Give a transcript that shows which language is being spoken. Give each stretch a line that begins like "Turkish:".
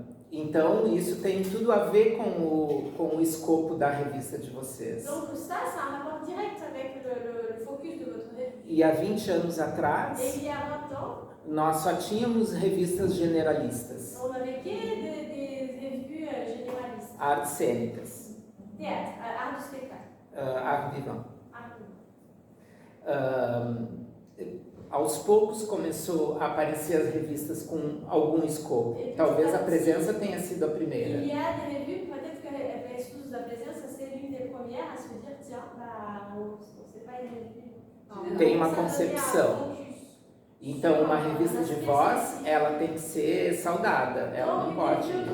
Portuguese: Então, isso tem tudo a ver com o escopo da revista de vocês.
French: Donc ça a un rapport direct avec le focus de votre revue.
Portuguese: E há 20 anos atrás,
French: Et il y a 20 ans,
Portuguese: nós só tínhamos revistas generalistas,
French: on avait que des revues généralistes.
Portuguese: artes cênicas,
French: Théâtre, art du spectacle. art vivant. Art.
Portuguese: Aos poucos começou a aparecer as revistas com algum escopo. Talvez a presença tenha sido a primeira.
French: Il y a des revues, peut-être que Espúrios da Presença, c'est l'une des premières à se dire, tiens, bah, c'est pas une revue.
Portuguese: Tem uma concepção. Então, uma revista de voz, ela tem que ser saudada, ela não pode.